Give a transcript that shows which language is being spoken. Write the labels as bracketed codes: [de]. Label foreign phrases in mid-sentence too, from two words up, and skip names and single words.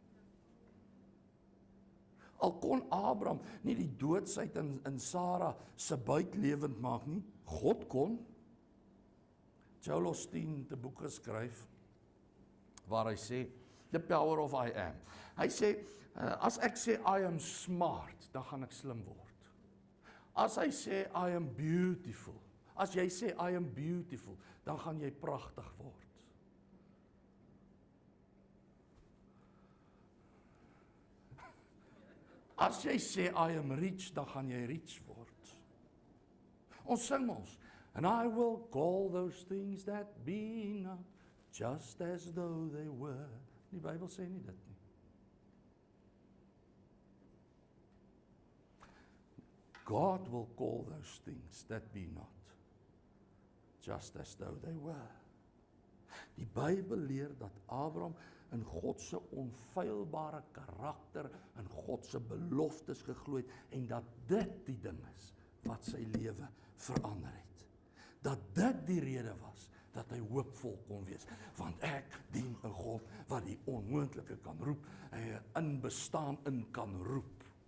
[af] Al kon Abraham nie die doodsheid in Sara se buik lewend maak nie, God kon. Joel Osteen het 'n boek geskryf waar hy sê, [en] The Power of I Am. [af] Hy sê, as ek sê [en] I am smart, [af] dan gaan ek slim word. As hy sê [en] I am beautiful, [af] as jy sê [en] I am beautiful, [af] dan gaan jy pragtig word. As jy sê [en] I am rich, [af] dan gaan jy rich word. Ons sing ons, [en] and I will call those things that be not just as though they were. [af] Die Bybel sê nie dit nie. [en] God will call those things that be not, just as though they were. [af] Die Bybel leer dat Abraham in God se onfeilbare karakter, in God se beloftes geglo het, en dat dit die ding is wat sy lewe verander het. Dat dit die rede was dat hy hoopvol kon wees, want ek dien 'n God wat die onmoontlike kan roep, en 'n bestaan in kan roep.